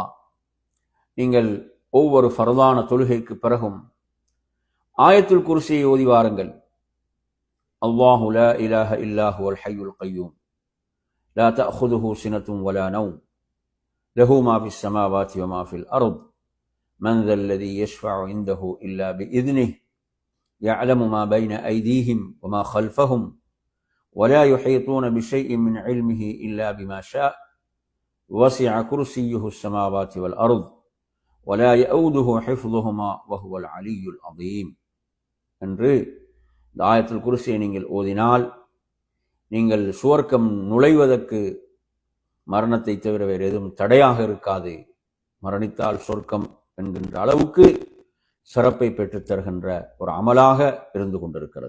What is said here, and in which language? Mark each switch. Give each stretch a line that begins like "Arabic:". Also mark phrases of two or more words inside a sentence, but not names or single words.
Tamil: நீங்கள் ஒவ்வொரு ஃபர்தான தொழுகைக்கு பிறகும் ஆயத்துல் குர்சியை ஓதி வாருங்கள்.
Arabic: الله لا إله إلا هو الحي القيوم لا تأخذه سنة ولا نوم له ما في السماوات وما في الأرض من ذا الذي يشفع عنده إلا بإذنه يعلم ما بين أيديهم وما خلفهم ولا يحيطون بشيء من علمه إلا بما شاء وسع كرسيه السماوات والأرض ولا يؤوده حفظهما وهو العلي العظيم
Tamil: என்று இந்த ஆயத்துல் குர்சியை நீங்கள் ஓதினால் நீங்கள் சுவர்க்கம் நுழைவதற்கு மரணத்தை தவிர வேறு எதுவும் தடையாக இருக்காது. மரணித்தால் சொர்க்கம் என்கின்ற அளவுக்கு சிறப்பை பெற்றுத் தருகின்ற ஒரு அமலாக இருந்து கொண்டிருக்கிறது.